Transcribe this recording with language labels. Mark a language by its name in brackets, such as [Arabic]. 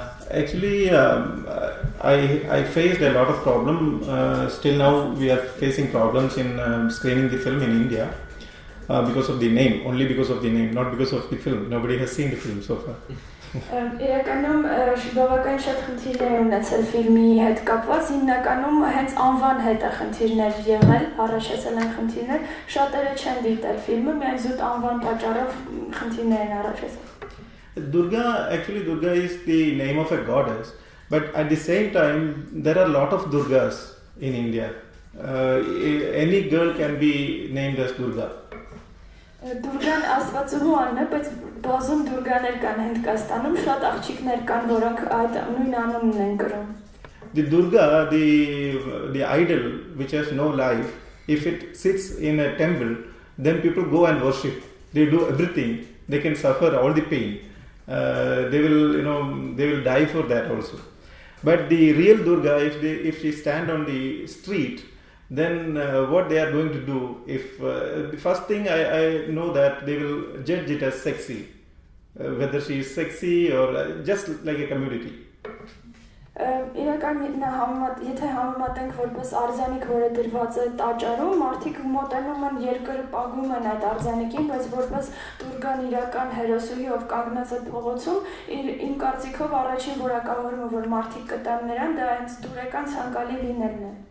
[English] Actually, I faced a lot of problems. Still now we are facing problems in screening the film in India. Because of the name, only because of the name, not because of the film. Nobody has seen the film so far. [Armenian] Իրականում բավական շատ խնդիրներ ունեցել ֆիլմի հետ կապված, հիմնականում հենց անվան հետ է խնդիրներ եղել, առաջացել են խնդիրներ, շատերը չեն դիտել ֆիլմը, միայն զուտ անվան պատճառով խնդիրներ են առաջացել։ [English] Durga is the name of a goddess, but at the same time there are a lot of Durgas in India. Any girl can be named as Durga. [Armenian] Durgan աստվածուհու անուն է, բայց բազում դուրգաներ կան Հնդկաստանում, շատ աղջիկներ կան, որոնք այդ նույն անունն են կրում։ [English] The Durga, the idol which has no life, if it sits in a temple, then people go and worship. They do everything. They can suffer all the pain. They will die for that also. But the real Durga, if she stand on the street, then what they are going to do, if the first thing I know that they will judge it as sexy, whether she is sexy or just like a commodity. [Armenian] Իրական եթե համեմատենք որպես արձանիկ, որը դրված է տաճարում, մարդիկ մոտենում են երկրը պագում են այդ արձանիկին, բայց որպես Դուրգան իրական հերոսուհի, ով կանգնած է փողոցում, իմ կարծիքով առաջին որակավորումը, որ մարդիկ կտան նրան, դա հենց դուրեկան ցանկալի լինելն է։